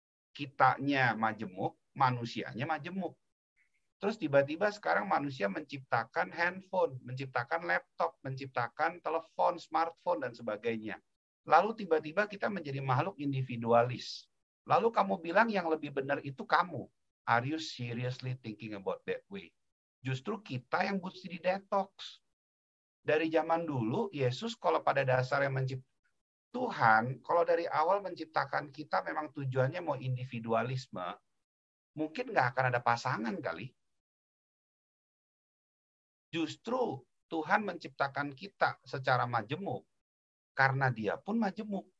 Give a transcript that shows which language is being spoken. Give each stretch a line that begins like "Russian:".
Indonesian: Kitanya majemuk, manusianya majemuk. Terus tiba-tiba sekarang manusia menciptakan handphone, menciptakan laptop, menciptakan telepon, smartphone, dan sebagainya. Lalu tiba-tiba kita menjadi makhluk individualis. Lalu kamu bilang yang lebih benar itu kamu.
English: Are you seriously thinking about that way?
Indonesian: Justru kita yang mesti didetox. Dari zaman dulu, Yesus kalau pada dasarnya Tuhan, kalau dari awal menciptakan kita memang tujuannya mau individualisme, mungkin nggak akan ada pasangan kali. Justru Tuhan menciptakan kita secara majemuk karena dia pun majemuk.